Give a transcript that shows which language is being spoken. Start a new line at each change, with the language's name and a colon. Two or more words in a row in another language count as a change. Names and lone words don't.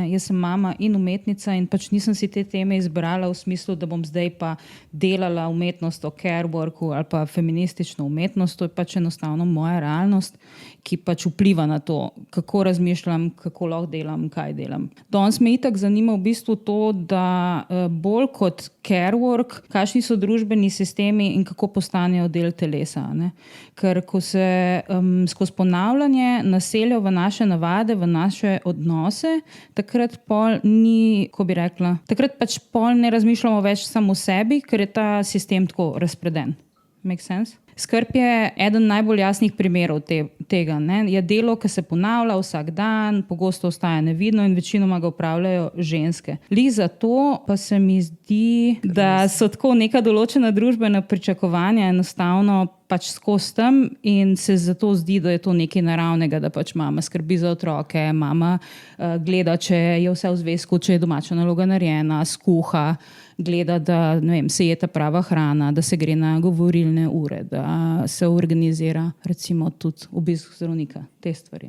Slovenian: Jaz sem mama in umetnica in pač nisem si te teme izbrala v smislu, da bom zdaj pa delala umetnost o
English: care worku
Slovenian: ali pa feministično umetnost. To je pač enostavno moja realnost, ki pač vpliva na to, kako razmišljam, kako lahko delam, kaj delam. Danes me itak zanima v bistvu to, da bolj kot
English: care work,
Slovenian: kakšni so družbeni sistemi in kako postanejo del telesa. Ne? Ker ko se skozi ponavljanje naselja v naše navade, v naše odnose, takrat pol ni, ko bi rekla, takrat pač pol ne razmišljamo več samo o sebi, ker je ta sistem tako razpreden.
English: Make sense?
Slovenian: Skrb je eden najbolj jasnih primerov tega. Ne? Je delo, ki se ponavlja vsak dan, pogosto ostaja nevidno in večinoma ga upravljajo ženske. Lih zato pa se mi zdi, da so tako neka določena družbena pričakovanja enostavno pač skozi tam in se zato zdi, da je to nekaj naravnega, da pač mama skrbi za otroke, mama gleda, če je vse v zvezku, če je domača naloga narejena, skuha, gleda, da se je ta prava hrana, da se gre na govorilne ure, da se organizira recimo tudi obisk zdravnika, te stvari.